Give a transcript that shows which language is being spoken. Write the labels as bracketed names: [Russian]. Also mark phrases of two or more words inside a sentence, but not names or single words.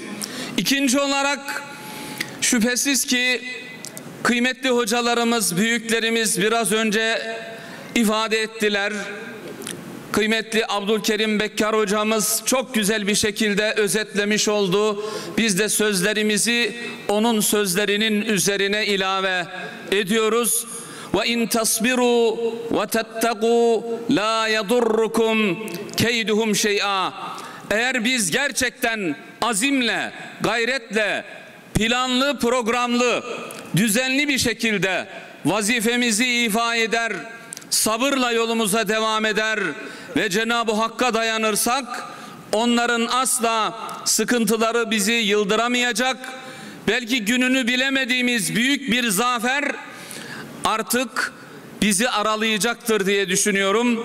[Turkish] İkinci olarak şüphesiz ki kıymetli hocalarımız, büyüklerimiz biraz önce ifade ettiler. Kıymetli Abdülkerim Bekkar hocamız çok güzel bir şekilde özetlemiş oldu. Biz de sözlerimizi onun sözlerinin üzerine ilave ediyoruz. [Arabic] وَاِنْ تَصْبِرُوا وَتَتَّقُوا لَا يَضُرُّكُمْ كَيْدُهُمْ شَيْئًا. [Turkish] Eğer biz gerçekten azimle, gayretle, planlı, programlı, düzenli bir şekilde vazifemizi ifa eder, sabırla yolumuza devam eder ve Cenab-ı Hakk'a dayanırsak, onların asla sıkıntıları bizi yıldıramayacak, belki gününü bilemediğimiz büyük bir zafer artık bizi aralayacaktır diye düşünüyorum.